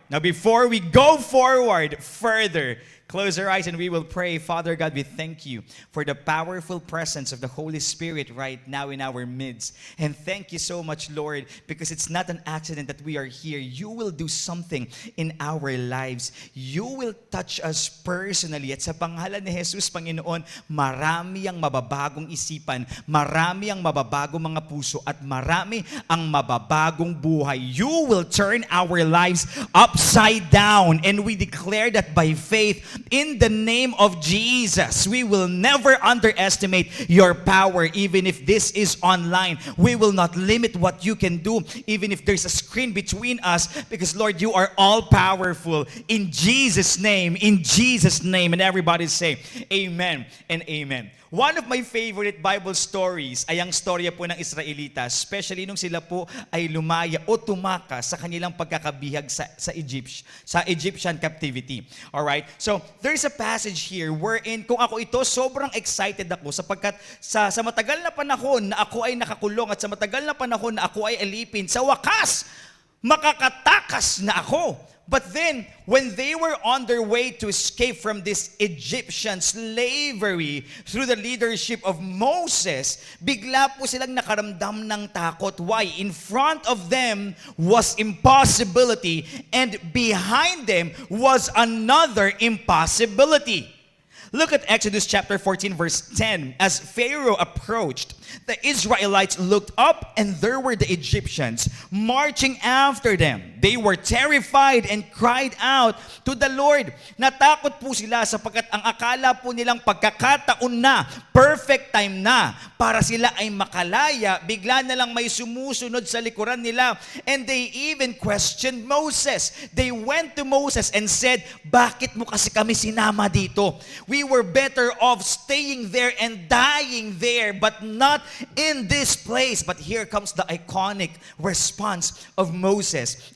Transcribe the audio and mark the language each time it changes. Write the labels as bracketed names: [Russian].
[English] Now before we go forward further, close our eyes and we will pray. Father God, we thank you for the powerful presence of the Holy Spirit right now in our midst. And thank you so much, Lord, because it's not an accident that we are here. You will do something in our lives. You will touch us personally. [Filipino] At sa pangalan ni Jesus, Panginoon, marami ang mababagong isipan, marami ang mababagong mga puso, at marami ang mababagong buhay. [English] You will turn our lives upside down. And we declare that by faith, in the name of Jesus, we will never underestimate your power, even if this is online. We will not limit what you can do, even if there's a screen between us, because Lord, you are all powerful. In Jesus' name, and everybody say, Amen and Amen. One of my favorite Bible stories [Filipino] ay ang storya po ng Israelita, especially nung sila po ay lumaya o tumakas sa kanilang pagkakabihag sa Egyptian captivity. Alright? [English] So, there's a passage here wherein [Filipino] kung ako ito, sobrang excited ako sapagkat sa matagal na panahon na ako ay nakakulong at sa matagal na panahon na ako ay alipin, sa wakas, makakatakas na ako. [English] But then, when they were on their way to escape from this Egyptian slavery through the leadership of Moses, [Filipino] bigla po silang nakaramdam ng takot. [English] Why? In front of them was impossibility, and behind them was another impossibility. Look at Exodus chapter 14, verse 10. As Pharaoh approached, the Israelites looked up, and there were the Egyptians marching after them. They were terrified and cried out to the Lord. [Filipino] Natakot po sila sapagkat ang akala po nilang pagkakataon na, perfect time na, para sila ay makalaya, bigla na lang may sumusunod sa likuran nila. [English] And they even questioned Moses. They went to Moses and said, [Filipino] bakit mo kasi kami sinama dito? [English] We were better off staying there and dying there, but not in this place. But here comes the iconic response of Moses.